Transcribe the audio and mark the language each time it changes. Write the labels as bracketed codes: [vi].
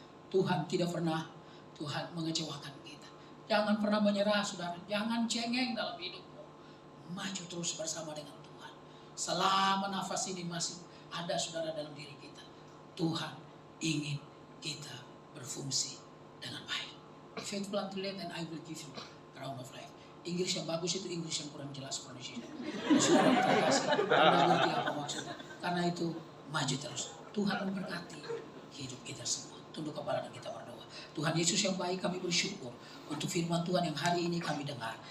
[id] Tuhan tidak pernah mengecewakan kita. Jangan pernah menyerah, saudara. Jangan cengeng dalam hidupmu. Maju terus bersama dengan Tuhan. Selama nafas ini masih ada, saudara, dalam diri kita, Tuhan ingin kita berfungsi dengan baik. [en] Faithful unto death and I will give you crown of life. [id] Inggris yang bagus itu Inggris yang kurang jelas pronunciation. Saudara terkasih, Anda ngerti apa maksudnya. Karena itu maju terus. Tuhan memberkati hidup kita semua. Tunduk kepala dan kita berdoa. Tuhan Yesus yang baik, kami bersyukur untuk firman Tuhan yang hari ini kami dengar.